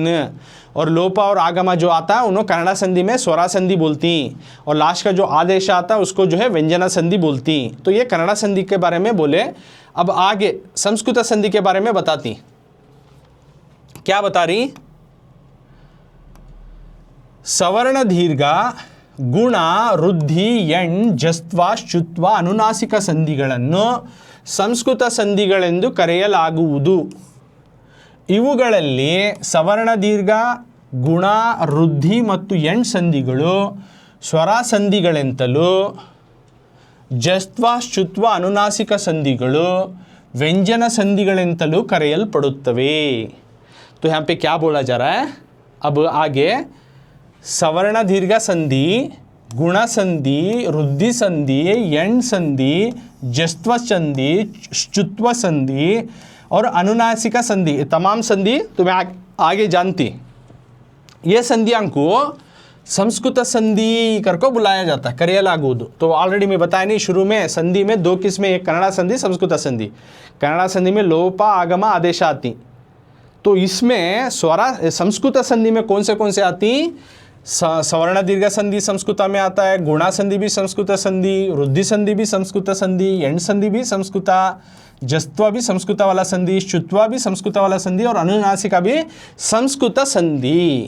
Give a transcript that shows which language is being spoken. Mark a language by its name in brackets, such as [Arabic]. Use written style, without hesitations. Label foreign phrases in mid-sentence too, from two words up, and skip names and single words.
[Hindi] और लोप और आगम जो आता है उन्होंने कन्नड़ संधि में स्वरा संधि बोलती। और लास्ट का जो आदेश आता है उसको जो है व्यंजना संधि बोलती। तो ये कन्नड़ संधि के बारे में बोले। अब आगे संस्कृत संधि के बारे में बताती। क्या बता रही, सवर्ण दीर्घ [Kannada] ಗುಣ ವೃದ್ಧಿ ಎಣ್ ಜಸ್ತ್ವ ಶುತ್ವ ಅನುನಾಸಿಕ ಸಂಧಿಗಳನ್ನು ಸಂಸ್ಕೃತ ಸಂಧಿಗಳೆಂದು ಕರೆಯಲಾಗುವುದು. ಇವುಗಳಲ್ಲಿ ಸವರ್ಣ ದೀರ್ಘ, ಗುಣ, ವೃದ್ಧಿ ಮತ್ತು ಎಣ್ ಸಂಧಿಗಳು ಸ್ವರ ಸಂಧಿಗಳೆಂತಲೂ, ಜಸ್ತ್ವ ಶುತ್ವ ಅನುನಾಸಿಕ ಸಂಧಿಗಳು ವ್ಯಂಜನ ಸಂಧಿಗಳೆಂತಲೂ ಕರೆಯಲ್ಪಡುತ್ತವೆ. [Hindi] तो यहाँ पे क्या बोला जा रहा है, अब आगे सवर्ण दीर्घ संधि, गुण संधि, वृद्धि संधि, यण संधि, जस्त्व संधि, श्चुत्व संधि और अनुनासिका संधि, तमाम संधि तुम्हें आगे जानती। ये संधियों को संस्कृत संधि करके बुलाया जाता है, करेयलागुವುದು। तो ऑलरेडी मैं बताया नहीं शुरू में, संधि में दो किस्में, एक कन्नड़ संधि, संस्कृत संधि। कन्नड़ संधि में लोप आगम आदेश आती। तो इसमें स्वरा संस्कृत संधि में कौन से आती, सवर्ण दीर्घ संधि संस्कृत में आता है, गुणा संधि भी संस्कृत संधि, वृद्धि संधि भी संस्कृत संधि, यण संधि भी संस्कृत, जस्त्व भी संस्कृत वाला संधि, शुत्व भी संस्कृत वाला संधि और अनुनासिका भी संस्कृत संधि।